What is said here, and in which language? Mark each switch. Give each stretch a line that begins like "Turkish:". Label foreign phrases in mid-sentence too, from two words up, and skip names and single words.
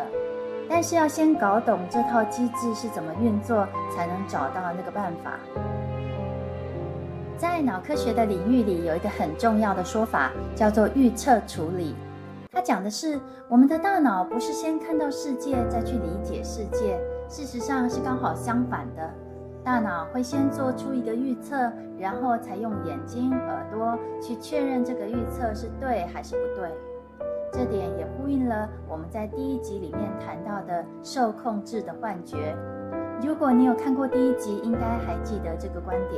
Chinese: 但是要先搞懂這套機制是怎麼運作，才能找到那個辦法。在腦科學的領域裡，有一個很重要的說法，叫做預測處理。它講的是，我們的大腦不是先看到世界，再去理解世界，事實上是剛好相反的。大腦會先做出一個預測，然後才用眼睛、耳朵去確認這個預測是對還是不對。這點也呼應了我們在第一集裡面談到的受控制的幻覺。如果你有看過第一集，應該還記得這個觀點。